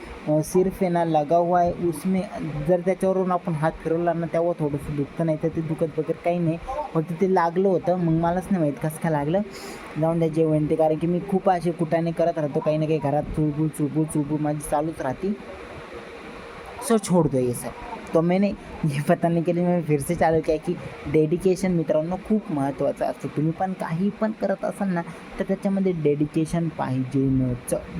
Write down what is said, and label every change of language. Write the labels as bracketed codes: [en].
[hi] वो सिर्फ [mr] आहे ना [hi] लगा हुआ है उसमें. [mr] जर त्याच्यावरून आपण हात फिरवला ना तेव्हा थोडंसं दुखतं, नाही तर ते दुखत वगैरे काही नाही. फक्त ते लागलं होतं, मग मलाच नाही माहीत कसं काय लागलं. जाऊन द्या जेवण ते, कारण की मी खूप असे कुटाने करत राहतो, काही ना काही घरात चुळबुळ माझी चालूच राहते. [hi] सो छोड़ दो ये सब. तो मैंने ये बताने के लिए मैं फिर से चालू किया की डेडिकेशन [mr] मित्रांनो खूप महत्त्वाचं असतं. तुम्ही पण काही पण करत असाल ना तर त्याच्यामध्ये डेडिकेशन पाहिजेच.